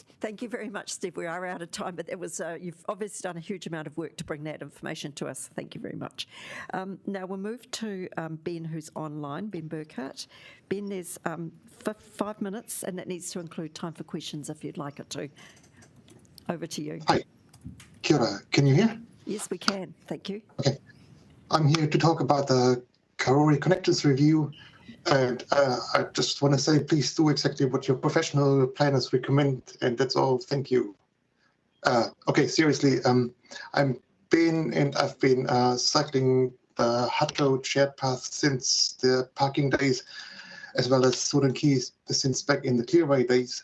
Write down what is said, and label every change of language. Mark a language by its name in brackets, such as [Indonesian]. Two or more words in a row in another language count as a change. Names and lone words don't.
[English] Thank you very much, Steve. We are out of time, but it was you've obviously done a huge amount of work to bring that information to us. Thank you very much. Now we'll move to Ben, who's online, Ben Burkhart. Ben, there's 5 minutes, and that needs to include time for questions if you'd like it to. Over to you. [Māori] Hi. Kia ora. [English] Can you hear? Yes, we can. Thank you. Okay. I'm here to talk about the Karori Connectors review, and I just want to say please do exactly what your professional planners recommend, and that's all. Thank you. Okay, seriously, I'm Ben, and I've been cycling the Hutlo shared path since the parking days, as well as Sudan Keys since back in the Clearway days.